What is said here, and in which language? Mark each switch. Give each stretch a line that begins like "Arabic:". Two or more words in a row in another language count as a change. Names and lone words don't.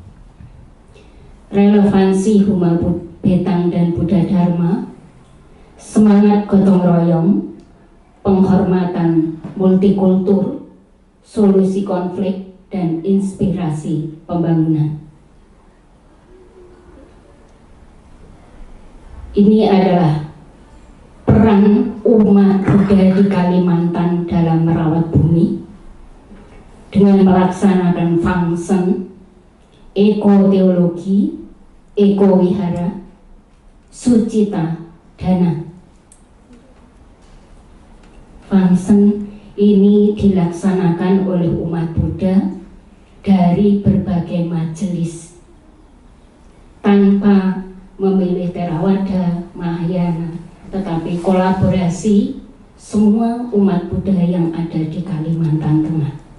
Indonesian: Relevansi Huma Betang dan Buddha Dharma, semangat gotong royong, penghormatan multikultur, solusi konflik, dan inspirasi pembangunan. Ini adalah peran umat Buddha di Kalimantan dalam merawat bumi dengan melaksanakan fungsi ekoteologi, ekowihara, sucita dana. Famsen ini dilaksanakan oleh umat Buddha dari berbagai majelis tanpa memilih Theravada, Mahayana, tetapi kolaborasi semua umat Buddha yang ada di Kalimantan Tengah.